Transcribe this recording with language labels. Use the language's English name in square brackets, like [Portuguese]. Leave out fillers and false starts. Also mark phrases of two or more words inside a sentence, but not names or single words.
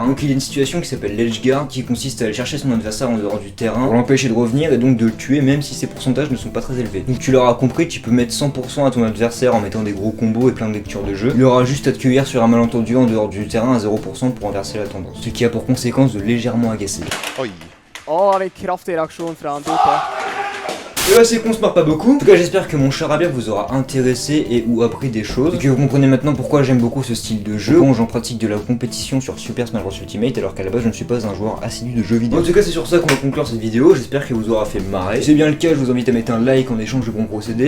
[French] Donc il y a une situation qui s'appelle l' [English] edge guard [French] qui consiste à aller chercher son adversaire en dehors du terrain pour l'empêcher de revenir et donc de le tuer même si ses pourcentages ne sont pas très élevés. Donc tu l'auras compris, tu peux mettre 100% à ton adversaire en mettant des gros combos et plein de lectures de jeu. Il aura juste à te cueillir sur un malentendu en dehors du terrain à 0% pour renverser la tendance. Ce qui a pour conséquence de légèrement agacer. [Swedish] Oj. Åh, vilken kraftig reaktion från Dota. [French] Et là c'est qu'on se marre pas beaucoup. En tout cas j'espère que mon charabia vous aura intéressé et ou appris des choses. Et que vous comprenez maintenant pourquoi j'aime beaucoup ce style de jeu. Quand j'en pratique de la compétition sur Super Smash Bros Ultimate alors qu'à la base je ne suis pas un joueur assidu de jeux vidéo. En tout cas c'est sur ça qu'on va conclure cette vidéo. J'espère qu'elle vous aura fait marrer. Si c'est bien le cas, je vous invite à mettre un like en échange de bons procédés.